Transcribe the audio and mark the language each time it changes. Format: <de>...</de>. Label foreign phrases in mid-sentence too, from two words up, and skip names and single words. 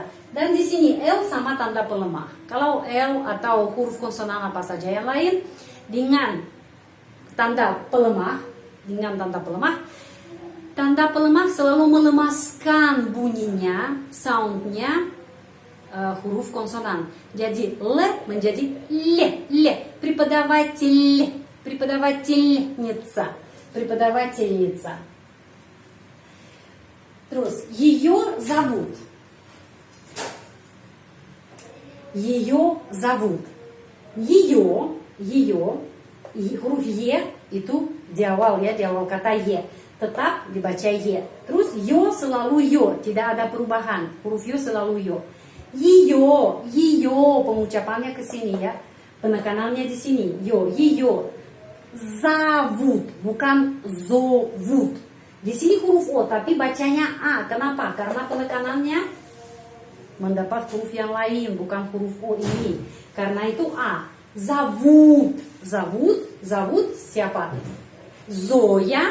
<id>Dan di sini L sama tanda pelemah. Kalau L atau huruf konsonan apa saja yang lain dengan tanda pelemah, tanda pelemah selalu melemaskan bunyinya, soundnya huruf konsonan. Jadi L menjadi L. Преподавательница. Terus</id> <ru>ее зовут. Ее зовут.</ru> <id>Ее, huruf Y itu di awal, ya, di awal kata Y tetap dibaca Y. Terus yo selalu yo, tidak ada perubahan. Huruf yo selalu yo. Ее, pengucapannya ke sini, ya. Penekanannya di sini.</id> <ru>Ее зовут,</ru> <id>bukan зовут. Di sini huruf O tapi bacanya A. Kenapa? Karena penekanannya mendapat huruf yang lain, bukan huruf O ini. Karena itu A. Zovут siapa? Zoya.</id>